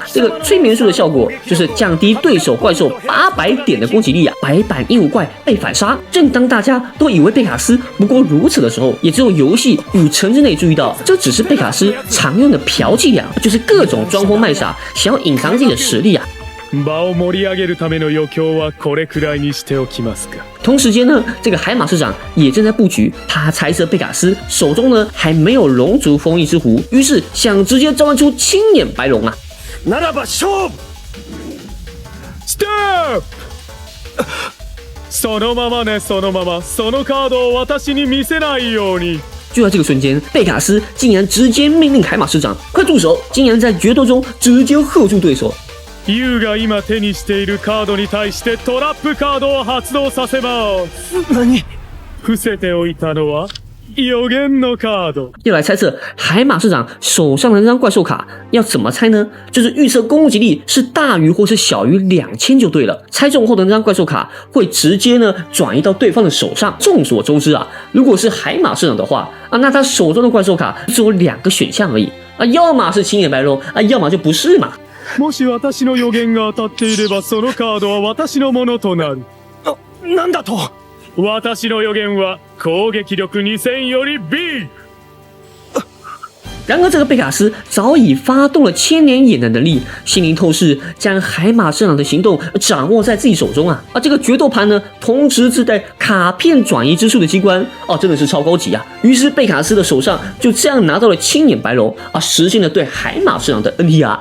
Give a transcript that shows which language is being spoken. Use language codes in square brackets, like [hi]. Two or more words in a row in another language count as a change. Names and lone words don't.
[zh] 催眠术的效果就是降低对手怪兽800点的攻击力白板鹦鹉怪被反杀。正当大家都以为贝卡斯不过如此的时候，也只有游戏5成之内注意到，这只是贝卡斯常用的嫖伎俩，就是各种装疯卖傻，想要隐藏自己的实力 [ja] 場を盛り上げるための余興はこれくらいにしておきますか。 [zh] 同时间呢，海马社长也正在布局，他猜测贝卡斯手中呢还没有龙族封印之壶，于是想直接召唤出青眼白龙 [ja] ならば勝負。ステップ。そのままね、そのまま、そのカードを私に見せないように。 [zh] 就在这个瞬间，贝卡斯竟然直接命令海马社长快住手，竟然在决斗中直接喝住对手。 [ja] ユウが今手にしているカードに対してトラップカードを発動させます。何？伏せておいたのは予言のカード。 [zh] 要来猜测海马社长手上的那张怪兽卡，要怎么猜呢？就是预测攻击力是大于或是小于2000就对了。猜中后的那张怪兽卡会直接呢转移到对方的手上。众所周知如果是海马社长的话那他手中的怪兽卡只有2个选项而已要么是青眼白龙要么就不是嘛。 [ja] もし私の予言が当たっていればそのカードは私のものとなる。なんだと？私の予言は攻撃力2000より B。 [zh] 然而，贝卡斯早已发动了千年眼的能力，心灵透视将海马社长的行动掌握在自己手中这个决斗盘呢，同时自带卡片转移之术的机关真的是超高级于是贝卡斯的手上就这样拿到了青眼白龙实现了对海马社长的 NTR。